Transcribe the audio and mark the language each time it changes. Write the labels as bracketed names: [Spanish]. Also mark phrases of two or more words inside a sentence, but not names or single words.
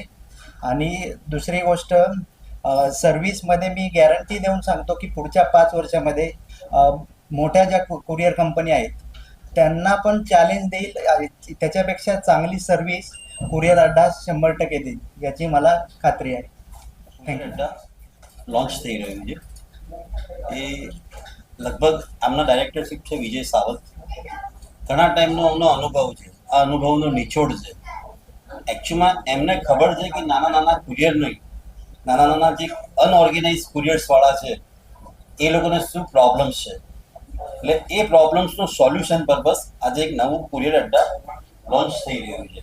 [Marathi] आणि दुसरी गोष्ट, सर्व्हिसमध्ये मी गॅरंटी देऊन सांगतो की पुढच्या 5 वर्षामध्ये मोठ्या ज्या [English] courier company [Marathi] आहेत त्यांना पण चॅलेंज देईल, त्याच्यापेक्षा चांगली सर्व्हिस कुरिअर अड्डा 100% देईल, याची मला खात्री आहे. [Gujarati] થેન્ક લોન્ચ થઈ રહ્યું છે એ લગભગ આમના ડાયરેક્ટરશીપ છે વિજય સાવંત. ઘણા ટાઈમનો અમનો અનુભવ છે, આ અનુભવનો નિચોડ છે. એકચ્યુઅલમાં એમને ખબર છે કે નાના નાના કુરિયર નહીં, નાના નાના જે અનઓર્ગેનાઇઝ કુરિયર્સવાળા છે એ લોકોને શું પ્રોબ્લેમ્સ છે, એટલે એ પ્રોબ્લેમ્સનું સોલ્યુશન પર્પઝ આજે એક નવું કુરિયર અડ્ડા લોન્ચ થઈ રહ્યું છે.